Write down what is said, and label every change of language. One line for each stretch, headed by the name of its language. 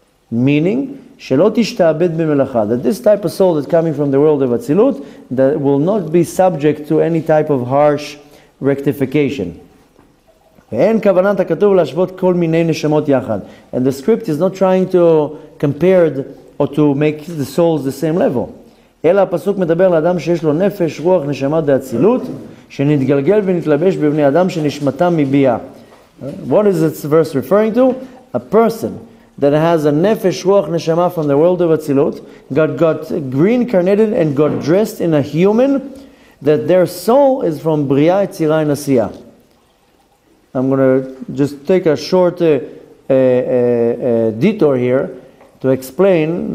English: Meaning,
Hebrew: shelo tishta'abed b'melacha,
English: that this type of soul that's coming from the world of Atzilut that will not be subject to any type of harsh rectification. And the script is not trying to compare or to make the souls the same level.
Hebrew: אלא הפסוק מדבר לאדם שיש לו נפש, רוח, נשמה דאצילות, שנתגלגל ונתלבש בבני אדם שנשמתם מביאה.
English: What is this verse referring to? A person that has a nefesh, ruach, neshama from the world of Atzilut, got reincarnated and got dressed in a human, that their soul is from Bria, Yetzirah, and Asiyah. I'm going to just take a short detour here to explain.